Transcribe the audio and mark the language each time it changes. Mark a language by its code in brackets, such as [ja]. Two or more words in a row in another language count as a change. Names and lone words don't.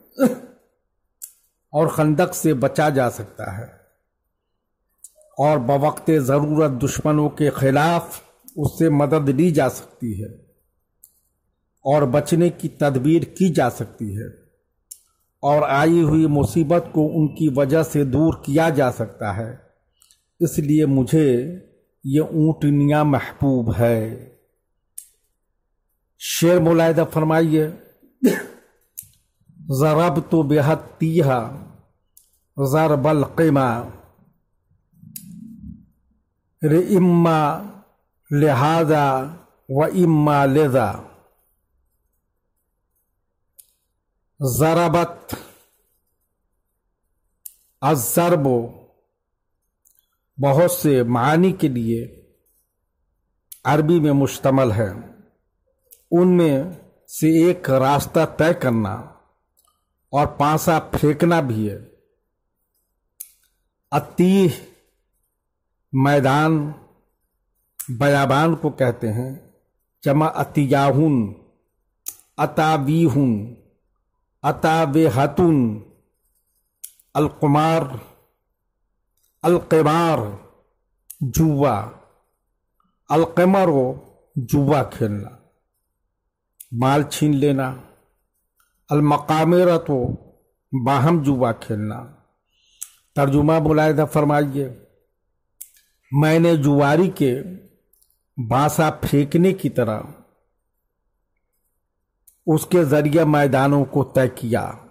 [hi] और खंदक से बचा जा सकता है और बवक्ते ज़रूरत दुश्मनों के खिलाफ उससे मदद ली जा सकती है और बचने की तदबीर की जा सकती है और आई हुई मुसीबत को उनकी वजह से दूर किया जा सकता है। इसलिए मुझे ये ऊँटनियाँ महबूब है। शेर मुलाहिज़ा फरमाइए, [ar] ضربتُ بها التيه ضربَ القمار إما لهذا وإما لذا. ضربت الضرب [hi] बहुत से मानी के लिए अरबी में मुश्तमल है। उनमें से एक रास्ता तय करना और पासा फेंकना भी है। अतीह मैदान बयाबान को कहते हैं, जमा [ar] أتياه، أتاويه، أتاويهة، القمار، القمار [hi] जुआ, अलक़िमरो जुआ खेलना, माल छीन लेना, अलमक़ामिरतो बाहम जुआ खेलना। तर्जुमा मुलाहिज़ा फरमाइए, मैंने जुआरी के बांसा फेंकने की तरह उसके जरिए मैदानों को तय किया,